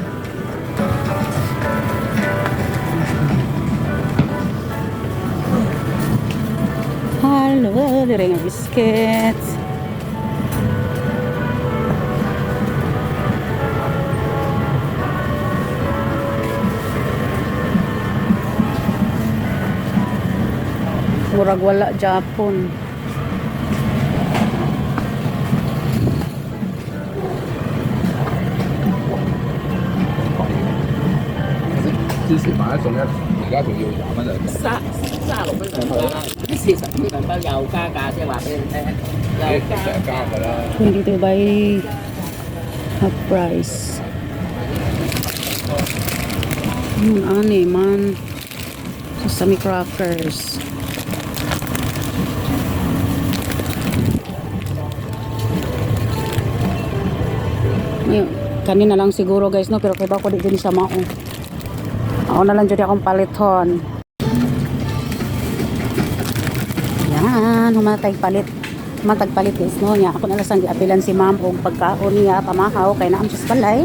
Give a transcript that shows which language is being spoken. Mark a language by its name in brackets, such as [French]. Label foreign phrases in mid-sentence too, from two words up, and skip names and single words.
[Cebuano] Halo, dire nga biscuits. Murag wala Japon. [Cantonese] 芝士買一送一，而家仲要20蚊兩隻。 36蚊兩包啦，40蚊兩包又加價，即係話俾你聽，又加成日加㗎啦。 [English] Dito by half price. [Cebuano] Ani man. [English] Sesame crackers. [Filipino] Ayun, [Cebuano] kanina lang siguro guys no, pero kay ba ko di din siya mao. Ako na lang dyan akong palithon. Yan, humatag palit guys no niya. Ako na lang giapilan si ma'am og pagkaon niya pamahaw kay naam sa balay.